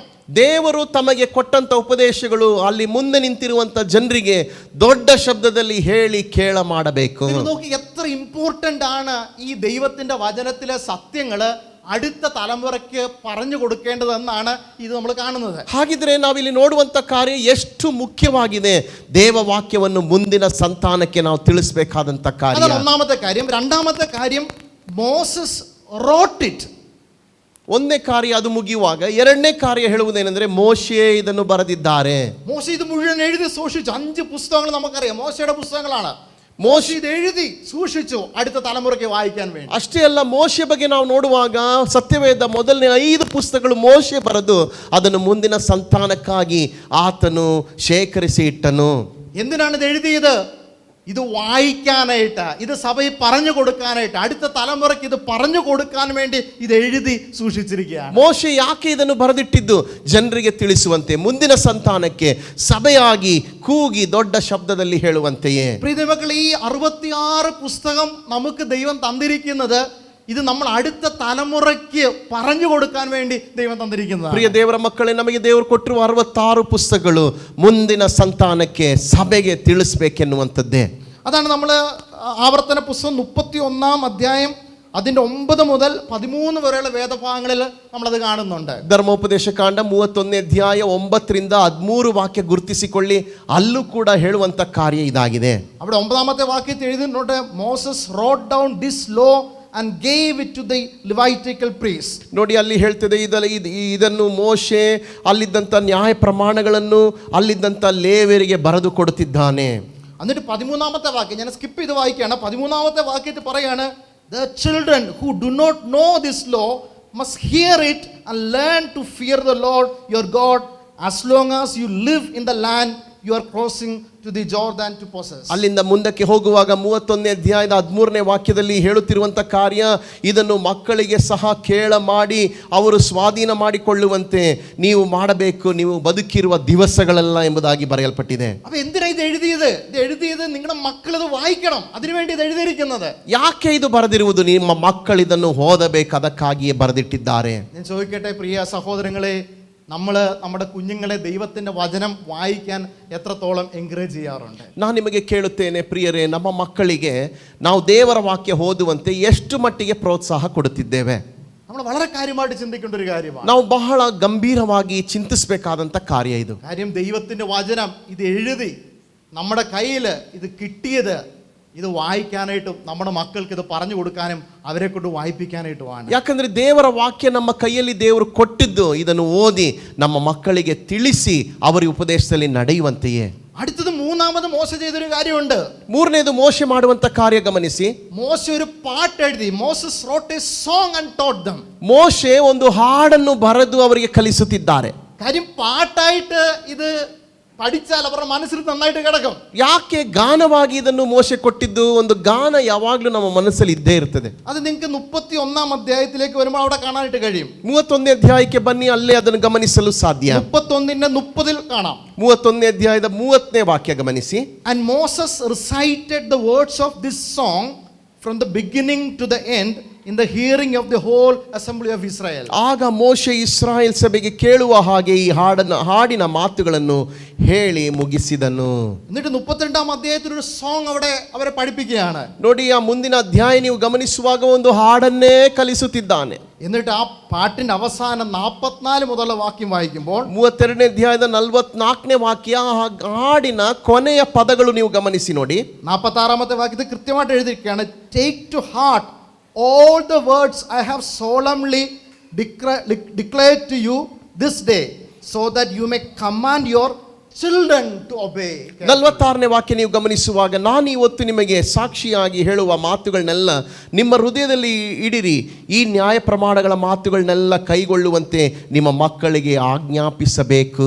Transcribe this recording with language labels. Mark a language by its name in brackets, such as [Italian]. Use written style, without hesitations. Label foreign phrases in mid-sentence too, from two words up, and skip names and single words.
[Kannada] ದೇವರು ತಮಗೆ ಕೊಟ್ಟಂತ ಉಪದೇಶಗಳು ಅಲ್ಲಿ ಮುಂದೆ ನಿಂತಿರುವಂತ ಜನರಿಗೆ ದೊಡ್ಡ ಶಬ್ದದಲ್ಲಿ ಹೇಳಿ ಕೇಳ ಮಾಡಬೇಕು. [Malayalam] നോക്കി എത്ര ഇമ്പോർട്ടന്റ് ആണ് ഈ ദൈവത്തിന്റെ വചനത്തിലെ സത്യങ്ങള് അടുത്ത തലമുറയ്ക്ക് പറഞ്ഞു കൊടുക്കേണ്ടതെന്നാണ് ഇത് നമ്മൾ കാണുന്നത്. [Kannada] ಹಾಗಿದ್ರೆ ನಾವಿಲ್ಲಿ ನೋಡುವಂತ ಕಾರ್ಯ ಎಷ್ಟು ಮುಖ್ಯವಾಗಿದೆ. ದೇವವಾಕ್ಯವನ್ನು ಮುಂದಿನ ಸಂತಾನಕ್ಕೆ ನಾವು ತಿಳಿಸಬೇಕಾದಂತ ಕಾರ್ಯ. [Malayalam] ಅതാണ് ഒന്നാമത്തെ കാര്യം. രണ്ടാമത്തെ കാര്യം, [English] മോസസ് wrote it. [Kannada] ಒಂದನೇ ಕಾರ್ಯ ಅದು ಮುಗಿಯುವಾಗ ಎರಡನೇ ಕಾರ್ಯ ಹೇಳುವುದೇನೆಂದರೆ, ಮೋಶೆ ಇದನ್ನು ಬರೆದಿದ್ದಾರೆ. [Malayalam] മോശ ഇത് മുഴുവൻ എഴുതി സൂക്ഷിച്ചു. 5 പുസ്തകങ്ങൾ നമുക്കറിയാം മോശയുടെ പുസ്തകങ്ങളാണ്. മോശ ഇത് എഴുതി ಸೂಕ್ಷಿಸು അടുത്ത തലമുറയ്ക്ക് വായിക്കാൻ വേണ്ടി. [Kannada] ಅಷ್ಟೇ ಅಲ್ಲ, ಮೋಶೆ ಬಗ್ಗೆ ನಾವು ನೋಡುವಾಗ ಸತ್ಯವೇದ ಮೊದಲನೇ 5 ಪುಸ್ತಕಗಳು ಮೋಶೆ ಬರೆದು ಅದನ್ನು ಮುಂದಿನ ಸಂತಾನಕ್ಕಾಗಿ ಆತನು ಶೇಖರಿಸಿ ಇಟ್ಟನು. [Malayalam] എന്തിനാണ് ഇത് എഴുതിയത്? ഇത് വായിക്കാനായിട്ട്, ഇത് സഭയിൽ പറഞ്ഞു കൊടുക്കാനായിട്ട്, അടുത്ത തലമുറയ്ക്ക് ഇത് പറഞ്ഞു കൊടുക്കാൻ വേണ്ടി ഇത് എഴുതി സൂക്ഷിച്ചിരിക്കുകയാണ്. [Kannada] ಮೋಶೆ ಯಾಕೆ ಇದನ್ನು ಬರೆದಿಟ್ಟಿದ್ದು? ಜನರಿಗೆ ತಿಳಿಸುವಂತೆ, ಮುಂದಿನ ಸಂತಾನಕ್ಕೆ ಸಭೆಯಾಗಿ ಕೂಗಿ ದೊಡ್ಡ ಶಬ್ದದಲ್ಲಿ ಹೇಳುವಂತೆಯೇ. [Malayalam] പ്രിയ മക്കളെ, ഈ 66 പുസ്തകം നമുക്ക് ദൈവം തന്നിരിക്കുന്നത് ഇത് നമ്മൾ അടുത്ത തലമുറയ്ക്ക് പറഞ്ഞു കൊടുക്കാൻ വേണ്ടി ദൈവം തന്നിരിക്കുന്നതാണ്. [Kannada] ಪ್ರಿಯ ದೇವರ ಮಕ್ಕಳೇ, ನಮಗೆ ದೇವರು ಕೊಟ್ಟಿರುವ 66 ಪುಸ್ತಕಗಳು ಮುಂದಿನ ಸಂತಾನಕ್ಕೆ ಸಭೆಗೆ ತಿಳಿಸಬೇಕೆನ್ನುವಂಥದ್ದೇ. [Malayalam] അതാണ് നമ്മൾ ആവർത്തന പുസ്തകം 31-ാം അധ്യായം അതിൻ്റെ 9 മുതൽ 13 വരെയുള്ള വേദഭാഗങ്ങളിൽ നമ്മളത് കാണുന്നുണ്ട്. [Kannada] ಧರ್ಮೋಪದೇಶ ಕಾಂಡ 31ನೇ ಅಧ್ಯಾಯ 9ರಿಂದ 13 ವಾಕ್ಯ ಗುರುತಿಸಿಕೊಳ್ಳಿ. ಅಲ್ಲೂ ಕೂಡ ಹೇಳುವಂತ ಕಾರ್ಯ ಇದಾಗಿದೆ. [Malayalam] അവിടെ 9ാമത്തെ വാക്യത്തിൽ എഴുതിയിട്ടുണ്ട്, [English] മോസസ് wrote down this law and gave it to the Levitical priest. [Kannada] ನೋಡಿ, ಅಲ್ಲಿ ಹೇಳ್ತದೆ ಇದನ್ನು ಮೋಶೆ ಅಲ್ಲಿದ್ದಂಥ ನ್ಯಾಯ ಪ್ರಮಾಣಗಳನ್ನು ಅಲ್ಲಿದ್ದಂಥ ಲೇವಿಯರಿಗೆ ಬರೆದು ಕೊಡುತ್ತಿದ್ದಾನೆ. [Malayalam] എന്നിട്ട് 13ാമത്തെ വാക്യം ഞാൻ സ്കിപ്പ് ചെയ്ത് വായിക്കുകയാണ്. 13ാമത്തെ വാക്യത്തിൽ പറയാണ്, [English] the children who do not know this law must hear it and learn to fear the Lord your God as long as you live in the land you are crossing to the Jordan to possess. [Kannada] ಅಲ್ಲಿಂದ ಮುಂದಕ್ಕೆ ಹೋಗುವಾಗ 31ನೇ ಅಧ್ಯಾಯದ 13ನೇ ವಾಕ್ಯದಲ್ಲಿ ಹೇಳುತ್ತಿರುವಂಥ ಕಾರ್ಯ, ಇದನ್ನು ಮಕ್ಕಳಿಗೆ ಸಹ ಕೇಳ ಮಾಡಿ ಅವರು ಸ್ವಾಧೀನ ಮಾಡಿಕೊಳ್ಳುವಂತೆ ನೀವು ಮಾಡಬೇಕು, ನೀವು ಬದುಕಿರುವ ದಿವಸಗಳೆಲ್ಲ ಎಂಬುದಾಗಿ ಬರೆಯಲ್ಪಟ್ಟಿದೆ. [Malayalam] അപ്പൊ എന്തിനാ ഇത് എഴുതിയത് നിങ്ങളുടെ മക്കൾ ഇത് വായിക്കണം, അതിനുവേണ്ടി ഇത് എഴുതിയിരിക്കുന്നത്. [Kannada] ಯಾಕೆ ಇದು ಬರೆದಿರುವುದು? ನಿಮ್ಮ ಮಕ್ಕಳು ಇದನ್ನು ಓದಬೇಕು, ಅದಕ್ಕಾಗಿಯೇ ಬರೆದಿಟ್ಟಿದ್ದಾರೆ. [Malayalam] ഞാൻ ചോദിക്കട്ടെ പ്രിയ സഹോദരങ്ങളെ, നമ്മൾ നമ്മുടെ കുഞ്ഞുങ്ങളെ ദൈവത്തിൻ്റെ വചനം വായിക്കാൻ എത്രത്തോളം എൻകറേജ് ചെയ്യാറുണ്ട്? [Kannada] ನಾನು ನಿಮಗೆ ಕೇಳುತ್ತೇನೆ ಪ್ರಿಯರೇ, ನಮ್ಮ ಮಕ್ಕಳಿಗೆ ನಾವು ದೇವರ ವಾಕ್ಯ ಓದುವಂತೆ ಎಷ್ಟು ಮಟ್ಟಿಗೆ ಪ್ರೋತ್ಸಾಹ ಕೊಡುತ್ತಿದ್ದೇವೆ? [Malayalam] നമ്മൾ വളരെ കാര്യമായിട്ട് ചിന്തിക്കേണ്ട ഒരു കാര്യമാണ്. [Kannada] ನಾವು ಬಹಳ ಗಂಭೀರವಾಗಿ ಚಿಂತಿಸಬೇಕಾದಂಥ ಕಾರ್ಯ ಇದು. [Malayalam] കാര്യം ദൈവത്തിൻ്റെ വചനം ഇത് എഴുതി നമ്മുടെ കയ്യിൽ ഇത് കിട്ടിയത് ഇത് വായിക്കാനായിട്ടും നമ്മുടെ മക്കൾക്ക് ഇത് പറഞ്ഞു കൊടുക്കാനും അവരെ കൊണ്ട് വായിപ്പിക്കാനായിട്ടുമാണ്. [Kannada] ಯಾಕಂದ್ರೆ ದೇವರ ವಾಕ್ಯ ನಮ್ಮ ಕೈಯಲ್ಲಿ ದೇವರು ಕೊಟ್ಟಿದ್ದು ಇದನ್ನು ಓದಿ ನಮ್ಮ ಮಕ್ಕಳಿಗೆ ತಿಳಿಸಿ ಅವರ ಉಪದೇಶದಲ್ಲಿ ನಡೆಯುವಂತೆಯೇ. [Malayalam] അടുത്തത് മൂന്നാമത് മോശ ചെയ്തൊരു കാര്യമുണ്ട്. [Kannada] ಮೂರನೇದು ಮೋಶೆ ಮಾಡುವಂತ ಕಾರ್ಯ ಗಮನಿಸಿ. [Malayalam] മോശ ഒരു പാട്ട് എഴുതി. [English] മോസസ് wrote a song and taught them. [Kannada] ಮೋಶೆ ಒಂದು ಹಾಡನ್ನು ಬರೆದು ಅವರಿಗೆ ಕಲಿಸುತ್ತಿದ್ದಾರೆ. [Malayalam] കാര്യം പാട്ടായിട്ട് ഇത് പഠിച്ചാൽ അവരുടെ മനസ്സിൽ നന്നായിട്ട് കിടക്കും. [Kannada] ಯಾಕೆ ಗಾನವಾಗಿ ಇದನ್ನು ಮೋಶೆ ಕೊಟ್ಟಿದ್ದು? ಒಂದು ಗಾನ ಯಾವಾಗಲೂ ನಮ್ಮ ಮನಸ್ಸಲ್ಲಿ ಇದ್ದೇ ಇರ್ತದೆ. [Malayalam] അത് നിങ്ങൾക്ക് 31-ാം അധ്യായത്തിലേക്ക് വരുമ്പോൾ അവിടെ കാണാനായിട്ട് കഴിയും. [Kannada] 31ನೇ ಅಧ್ಯಾಯಕ್ಕೆ ಬನ್ನಿ, ಅಲ್ಲೇ ಅದನ್ನು ಗಮನಿಸಲು ಸಾಧ್ಯ. [Malayalam] 31:30 കാണാം. [Kannada] 31ನೇ ಅಧ್ಯಾಯದ 30ನೇ ವಾಕ್ಯ ಗಮನಿಸಿ. [English] And Moses recited the words of this song from the beginning to the end in the hearing of the whole assembly of Israel. [Kannada] ಆಗ ಮೋಶೆ ಇಸ್ರಾಯೇಲ್ ಸಭೆಗೆ ಕೇಳುವ ಹಾಗೆ ಈ ಹಾಡಿನ ಮಾತುಗಳನ್ನು ಹೇಳಿ ಮುಗಿಸಿದನು. [Malayalam] എന്നിട്ട് 32-ാം അധ്യായത്തിൽ ഒരു സോങ് അവിടെ അവരെ പഠിപ്പിക്കുകയാണ്. [Kannada] ನೋಡಿ, ಆ ಮುಂದಿನ ಅಧ್ಯಾಯ ನೀವು ಗಮನಿಸುವಾಗ ಒಂದು ಹಾಡನ್ನೇ ಕಲಿಸುತ್ತಿದ್ದಾನೆ. [Malayalam] എന്നിട്ട് ആ പാട്ടിന്റെ അവസാനം 44 മുതലുള്ള വാക്യം വായിക്കുമ്പോൾ [Kannada] 32ನೇ ಅಧ್ಯಾಯದ 44ನೇ ವಾಕ್ಯ, ಆ ಹಾಡಿನ ಕೊನೆಯ ಪದಗಳು ನೀವು ಗಮನಿಸಿ ನೋಡಿ. [Malayalam] 46-ാമത്തെ വാക്യത്തിൽ കൃത്യമായിട്ട് എഴുതിയിരിക്കുകയാണ്, [English] take to heart all the words I have solemnly declared to you this day, so that you may command your children to obey. [Kannada] 46ನೇ ವಾಕ್ಯ ನೀವು ಗಮನಿಸುವಾಗ, ನಾನು ಇವತ್ತು ನಿಮಗೆ ಸಾಕ್ಷಿಯಾಗಿ ಹೇಳುವ ಮಾತುಗಳನ್ನೆಲ್ಲ ನಿಮ್ಮ ಹೃದಯದಲ್ಲಿ ಇಡಿರಿ, ಈ ನ್ಯಾಯ ಪ್ರಮಾಣಗಳ ಮಾತುಗಳನ್ನೆಲ್ಲ ಕೈಗೊಳ್ಳುವಂತೆ ನಿಮ್ಮ ಮಕ್ಕಳಿಗೆ ಆಜ್ಞಾಪಿಸಬೇಕು.